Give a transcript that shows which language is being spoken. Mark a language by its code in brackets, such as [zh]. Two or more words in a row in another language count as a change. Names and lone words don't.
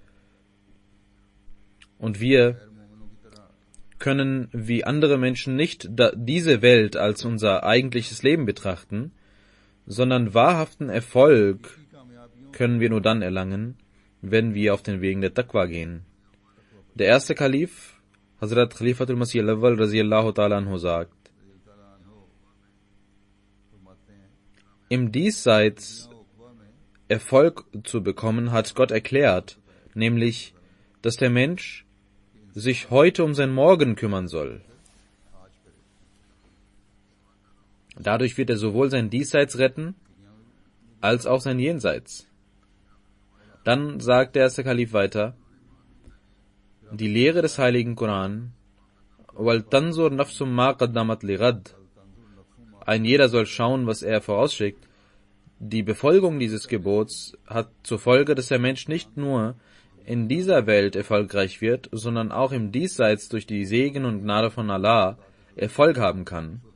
[de] Und wir können wie andere Menschen nicht diese Welt als unser eigentliches Leben betrachten, sondern wahrhaften Erfolg können wir nur dann erlangen, wenn wir auf den Wegen der Taqwa gehen. Der erste Kalif, Hazrat Khalifatul Masih al-Awwal [ar] رضي الله تعالى عنه, [de] sagt, im Diesseits Erfolg zu bekommen, hat Gott erklärt, nämlich, dass der Mensch sich heute um sein Morgen kümmern soll. Dadurch wird er sowohl sein Diesseits retten, als auch sein Jenseits. Dann sagt der erste Kalif weiter, die Lehre des heiligen Koran, [ar] ولتنظر نفس ما قدمت لغد. [de] Ein jeder soll schauen, was er vorausschickt. Die Befolgung dieses Gebots hat zur Folge, dass der Mensch nicht nur in dieser Welt erfolgreich wird, sondern auch im Diesseits durch die Segen und Gnade von Allah Erfolg haben kann.